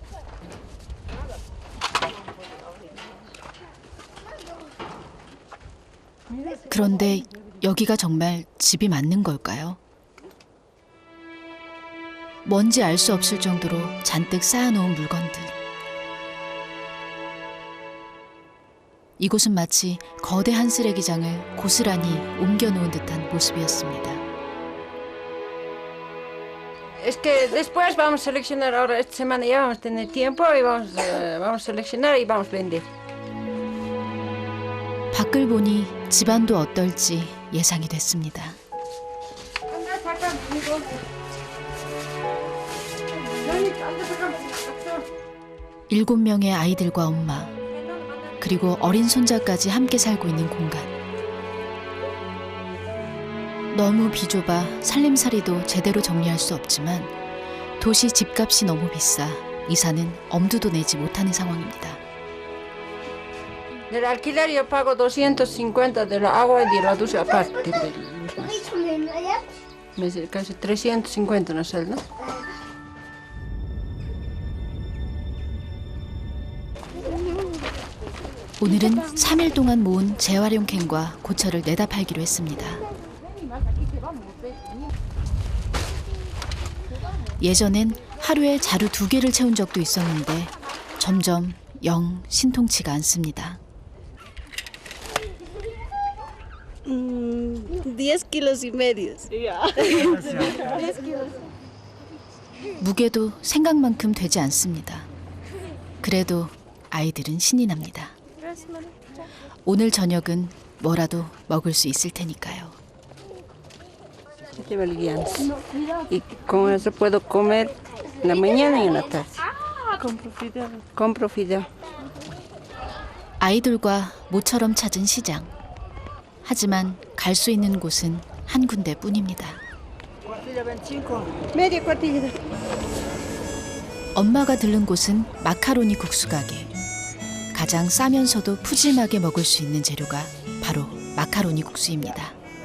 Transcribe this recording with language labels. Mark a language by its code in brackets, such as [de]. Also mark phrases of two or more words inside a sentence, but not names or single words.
[ko] 그런데 여기가 정말 집이 맞는 걸까요? 뭔지 알 수 없을 정도로 잔뜩 쌓아놓은 물건들. 이곳은 마치 거대한 쓰레기장을 고스란히 옮겨놓은 듯한 모습이었습니다. [es] Es que después vamos a seleccionar, ahora esta semana ya vamos a tener tiempo y vamos a seleccionar y vamos a vender. [ko] 밖을 보니 집안도 어떨지 예상이 됐습니다. 7명의 아이들과 엄마, 그리고 어린 손자까지 함께 살고 있는 공간. 너무 비좁아 살림살이도 제대로 정리할 수 없지만 도시 집값이 너무 비싸 이사는 엄두도 내지 못하는 상황입니다. [es] Del alquiler yo pago 250 de la agua y de la ducha aparte de los más. Casi 350 no sé, ¿no? [ko] 오늘은 3일 동안 모은 재활용 캔과 고철을 내다 팔기로 했습니다. 예전엔 하루에 자루 2개를 채운 적도 있었는데 점점 영 신통치가 않습니다. [es] 10 kilos y medio. [ko] 무게도 생각만큼 되지 않습니다. 그래도 아이들은 신이 납니다. 오늘 저녁은 뭐라도 먹을 수 있을 테니까요. [es] Lleva el guianza. Y con eso puedo comer en la mañana y en la tarde. Compro fideo. Compro fideo. [ko] 아이들과 모처럼 찾은 시장. 하지만 갈 수 있는 곳은 한 군데뿐입니다. [es] Media cuartilla. [ko] 엄마가 들른 곳은 마카로니 국수 가게. 가장 싸면서도 푸짐하게 먹을 수 있는 재료가 바로 마카로니 국수입니다.